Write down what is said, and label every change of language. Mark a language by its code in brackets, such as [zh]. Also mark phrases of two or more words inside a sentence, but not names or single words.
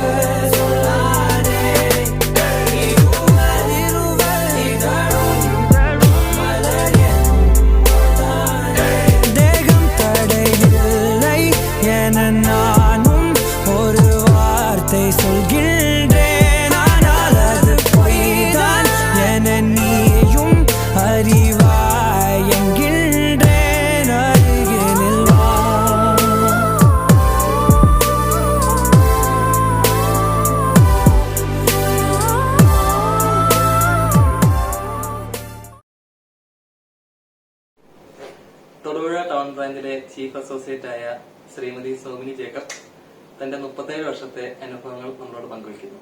[ta] சொல்லாதே, இருவர் இதழும் மலர் எனும் மொய்தானே, தேகம் தடையில்லை என நானும் ஒரு வார்த்தை சொல்கின்றேன், ஆனால் அது பொய்தான் என நீயும் அறிவாய் என்கின்றேன், அருகினில் வா. [ml] തൊടുപുഴ ടൗൺ ബ്രാഞ്ചിലെ ചീഫ് അസോസിയേറ്റ് ആയ ശ്രീമതി സോമിനി ജേക്കബ് തന്റെ 37 വർഷത്തെ അനുഭവങ്ങൾ നമ്മളോട് പങ്കുവയ്ക്കുന്നു.